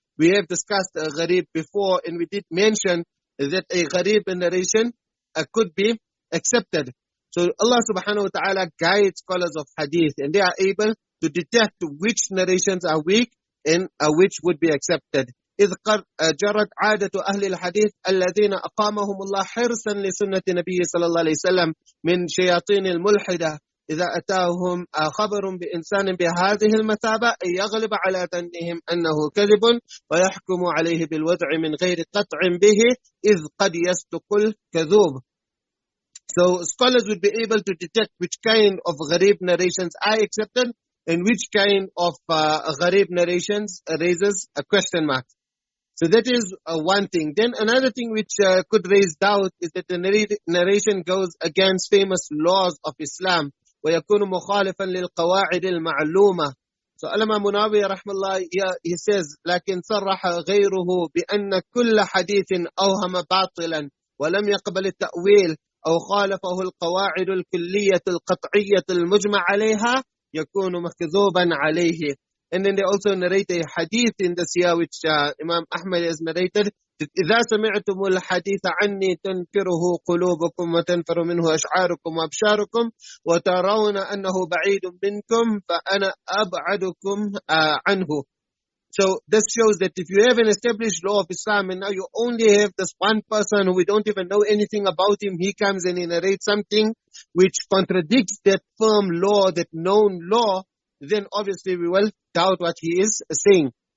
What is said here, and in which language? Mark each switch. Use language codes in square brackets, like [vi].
[en] We have discussed gharib before, and we did mention that a gharib narration could be accepted. So Allah subhanahu wa ta'ala guides scholars of hadith, and they are able to detect which narrations are weak and which would be accepted. [ar] إذ جرت عادة أهل الحديث الذين أقامهم الله حرصا لسنة نبي صلى الله عليه وسلم من شياطين الملحدة إذا أتاهم خبر بإنسان بهذه المثابة أن يغلب على ظنهم أنه كذب ويحكم عليه بالوضع من غير قطع به إذ قد يصدق الكذوب. [en] So scholars would be able to detect which kind of gharib narrations are accepted and which kind of gharib narrations raises a question mark. So that is one thing. Then another thing which could raise doubt is that the narration goes against famous laws of Islam. [ar] وَيَكُونُ مُخَالِفًا لِلْقَوَاعِدِ الْمَعْلُومَةِ. [en] So Allama Munawi rahmallah, he says, [ar] لكن صرح غيره بأن كل حديث أوهم باطلا ولم يقبل التأويل أو خالفه القواعد الكلية القطعية المجمع عليها يكون مكذوبا عليه. [en] And then they also narrate a hadith in this year which Imam Ahmad has narrated. [ar] إذا سمعتم الحديث عني تنكره قلوبكم وتنفر منه أشعاركم وأبشاركم وترون أنه بعيد منكم فأنا أبعدكم عنه. [en] So this shows that if you have an established law of Islam and now you only have this one person who we don't even know anything about him, he comes and he narrates something which contradicts that firm law, that known law, then obviously we will doubt what he is saying.